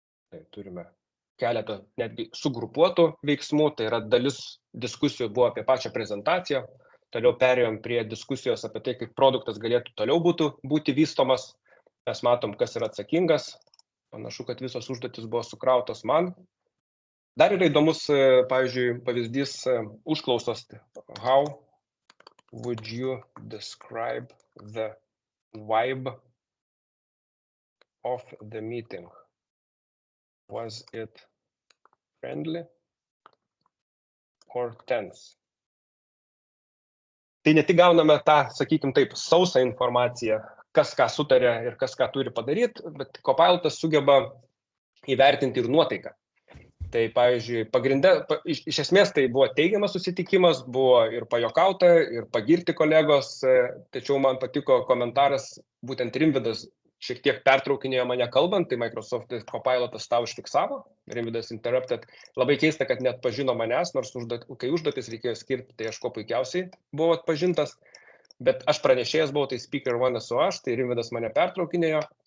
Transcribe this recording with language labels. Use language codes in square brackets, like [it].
[lt] Tai turime keletą netgi sugrupuotų veiksmų, tai yra dalis diskusijų buvo apie pačią prezentaciją, toliau perėjom prie diskusijos apie tai, kaip produktas galėtų toliau būti vystomas. Mes matom, kas yra atsakingas. Panašu, kad visos užduotis buvo sukrautos man. Dar yra įdomus, pavyzdžiui, pavyzdys užklausos. [en] How would you describe the vibe of the meeting? Was it friendly or tense? [lt] Tai ne tik gauname tą, sakykim taip, sausą informaciją, kas ką sutarė ir kas ką turi padaryti, bet Copilotas sugeba įvertinti ir nuotaiką. Tai, pavyzdžiui, iš esmės tai buvo teigiamas susitikimas, buvo ir pajokauta, ir pagirti kolegos, tačiau man patiko komentaras, būtent Rimvydas šiek tiek pertraukinėjo mane kalbant, tai Microsoft Copilotas tą užfiksavo, Rimvydas interrupted, labai keista, kad net pažino manęs, nors kai užduotis reikėjo skirti, tai aš kuo puikiausiai buvau atpažintas, bet aš pranešėjas buvau, tai [en] speaker one [lt] esu aš, tai Rimvydas mane pertraukinėjo.